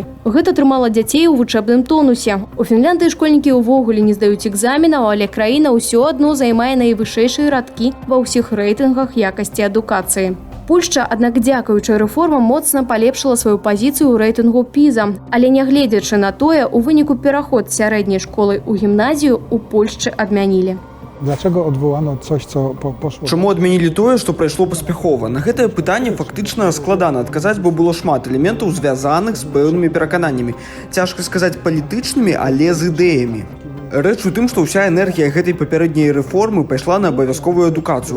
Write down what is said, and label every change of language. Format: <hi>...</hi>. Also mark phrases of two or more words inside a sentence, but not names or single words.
<be>Гэта трымала дзяцей у вучэбным тонусе. У Фінляндыі школьнікі ўвогуле не здаюць экзаменаў, але краіна ўсё адно займае найвышэйшыя радкі ва ўсіх рэйтынгах якасці адукацыі. Польшча, аднак дзякуючы рэформам, моцна палепшыла сваю пазіцыю ў рэйтынгу PISA, але нягледзячы на тое, у выніку пераход з сярэдняй школы ў гімназію у Польшчы адмянілі.</be> <pl>Dlaczego odwołano coś, co poszło...</pl> <be>Чаму адмянілі тое, што прайшло паспяхова? На гэтае пытанне фактычна складана адказаць, бо было шмат элементаў, звязаных з пэўнымі перакананнямі. Цяжка сказаць палітычнымі, але з ідэямі. Рэч у тым, што ўся энергія гэтай папярэдняй рэформы пайшла на абавязковую адукацыю.</be>